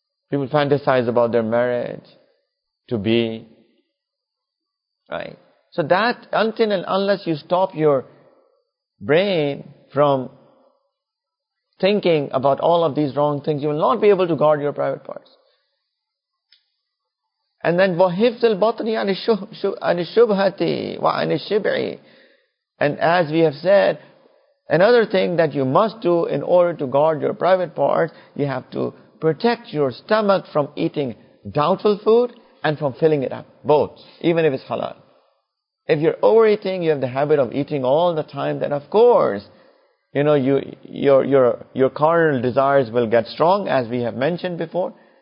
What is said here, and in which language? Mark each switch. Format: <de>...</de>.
<en>People fantasize about their marriage to be. Right? So that, until and unless you stop your brain from thinking about all of these wrong things, you will not be able to guard your private parts. And then</en> <ar>وَحِفْظِ الْبَطْنِ عَنِ الشُّبْهَةِ وَعَنِ الشِّبْعِ.</ar> <en>And as we have said, another thing that you must do in order to guard your private parts, you have to protect your stomach from eating doubtful food and from filling it up. Both, even if it's halal. If you're overeating, you have the habit of eating all the time, then of course, your carnal desires will get strong, as we have mentioned before.</en>